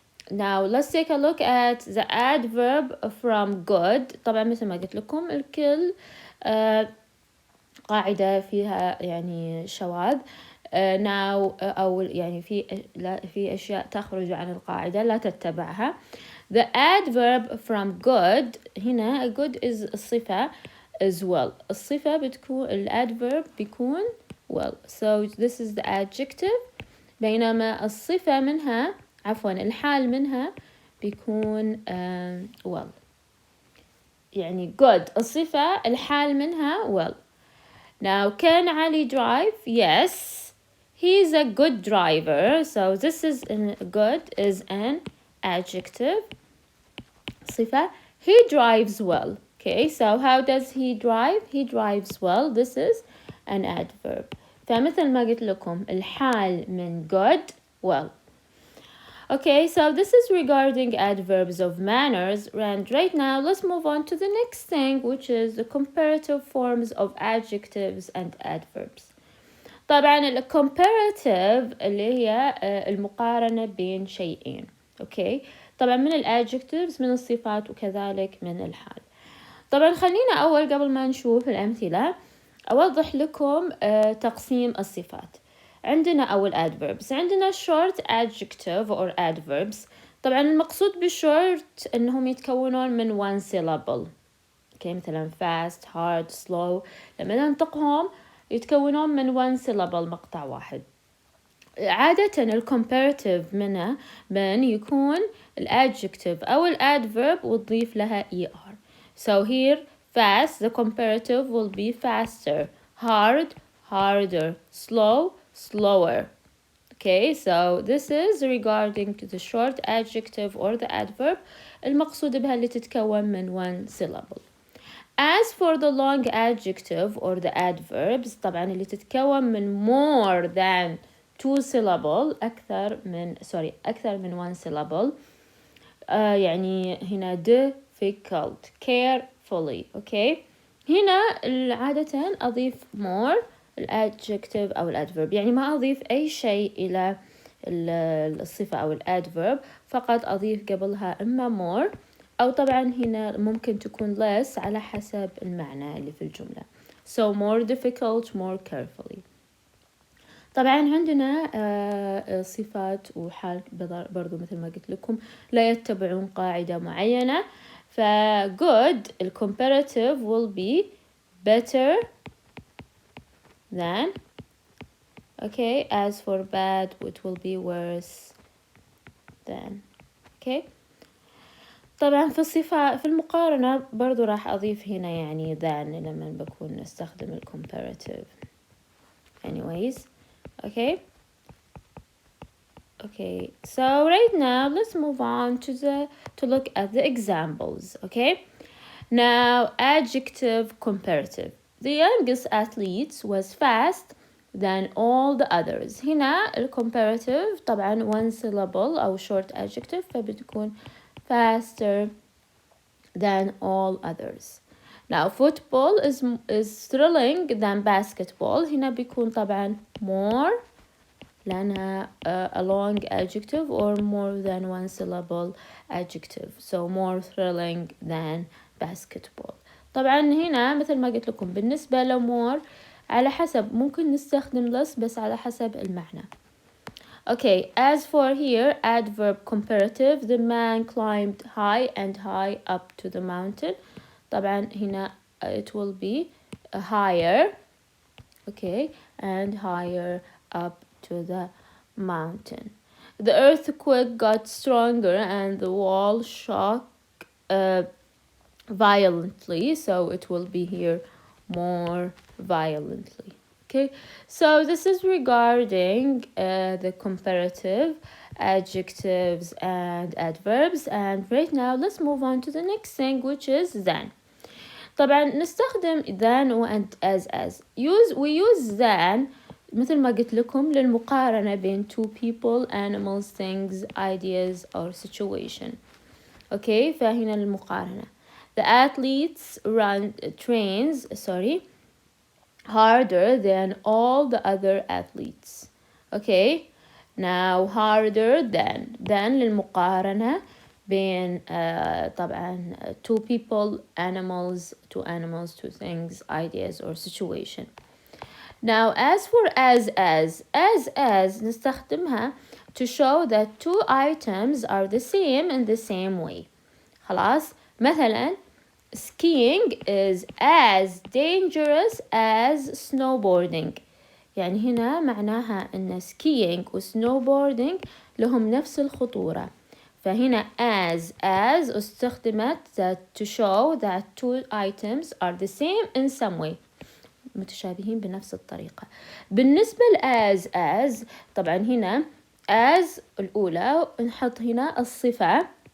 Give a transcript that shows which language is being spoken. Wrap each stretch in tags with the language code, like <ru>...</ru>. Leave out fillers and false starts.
<en>Now let's take a look at the adverb from good.</en> <ar>طبعا مثل ما قلت لكم الكل قاعدة فيها يعني شواذ. أو يعني في أشياء تخرج عن القاعدة لا تتبعها.</ar> <en>The adverb from good هنا good is الصفة as well.</en> <ar>الصفة بتكون adverb بيكون well.</ar> <en>So this is the adjective.</en> <ar>بينما الصفة منها الحال منها بيكون well. يعني good الصفة الحال منها well.</ar> <en>Now can Ali drive? Yes. He's a good driver. So this is good is an adjective. صفة. He drives well. Okay, so how does he drive? He drives well. This is an adverb.</en> <ar>فمثل ما قلت لكم الحال من good well.</ar> <en>Okay, so this is regarding adverbs of manners, and right now let's move on to the next thing, which is the comparative forms of adjectives and adverbs.</en> <ar>طبعا الcomparative اللي هي المقارنة بين شيئين. Okay, طبعا من الadjectives من الصفات وكذلك من الحال. طبعا خلينا أول قبل ما نشوف الأمثلة أوضح لكم تقسيم الصفات. عندنا أول adverbs.</ar> <en>عندنا short adjective or adverbs.</en> <ar>طبعا المقصود بالshort إنهم يتكونون من one syllable.</ar> <en>okay, مثلا fast, hard, slow.</en> <ar>لما ننطقهم يتكونون من one syllable مقطع واحد. عادة الcomparative منه من يكون الadjective أو الadverb وتضيف لها er.</ar> <en>So here fast, the comparative will be faster. Hard, harder. Slow, slower. Okay, so this is regarding to the short adjective or the adverb</en> <ar>المقصود بها اللي تتكون من</ar> <en>one syllable. As for the long adjective or the adverbs</en> <ar>طبعا اللي تتكون من</ar> <en>more than two syllable</en> <ar>أكثر من</ar> <en>one syllable.</en> <ar>يعني هنا difficult, carefully. Okay, هنا عادة أضيف more الادجكتيف أو الادفيرب. يعني ما أضيف أي شيء إلى الصفة أو الادفيرب، فقط أضيف قبلها إما more أو طبعا هنا ممكن تكون less على حسب المعنى اللي في الجملة.</ar> <en>So more difficult, more carefully.</en> <ar>طبعا عندنا صفات وحال برضو مثل ما قلت لكم لا يتبعون قاعدة معينة.</ar> <en>ف good الcomparative will be better than. Okay, as for bad it will be worse than.</en> <ar>Okay, طبعا في الصفة في المقارنة برضو راح أضيف هنا يعني than لما بكون نستخدم comparative.</ar> <en>Anyways, okay, so right now let's move on to look at the examples. Okay, now adjective comparative. The youngest athlete was fast than all the others.</en> <ar>هنا comparative طبعا one syllable أو short adjective فبتكون</ar> <en>faster than all others. Now football is thrilling than basketball.</en> <ar>هنا بيكون طبعا</ar> <en>more لأنها a long adjective or more than one syllable adjective, so more thrilling than basketball.</en> <ar>طبعا هنا مثل ما قلت لكم بالنسبة لمور على حسب ممكن نستخدم less بس على حسب المعنى.</ar> <en>Okay, as for here, adverb comparative, the man climbed high and high up to the mountain. طبعا هنا it will be higher, okay, and higher up to the mountain. The earthquake got stronger and the wall shook violently, so it will be here more violently. Okay, so this is regarding the comparative adjectives and adverbs, and right now let's move on to the next thing, which is than.</en> <ar>طبعا نستخدم</ar> <en>than and as. We use than</en> <ar>مثل ما قلت لكم للمقارنة بين</ar> <en>two people, animals, things, ideas or situation.</en> <ar>Okay, فهنا المقارنة.</ar> <en>The athletes trains harder than all the other athletes. Okay, now harder than</en> <ar>للمقارنة بين طبعا</ar> <en>two people, animals, two things, ideas or situation. Now as for as نستخدمها to show that two items are the same in the same way.</en> <ar>خلاص.</ar> <en>مثلا skiing is as dangerous as snowboarding.</en> <ar>يعني هنا معناها ان skiing و snowboarding لهم نفس الخطورة.</ar> <en>فهنا as استخدمت to show that two items are the same in some way.</en> <ar>متشابهين بنفس الطريقة. بالنسبة as طبعا هنا as الأولى نحط هنا الصفة.</ar>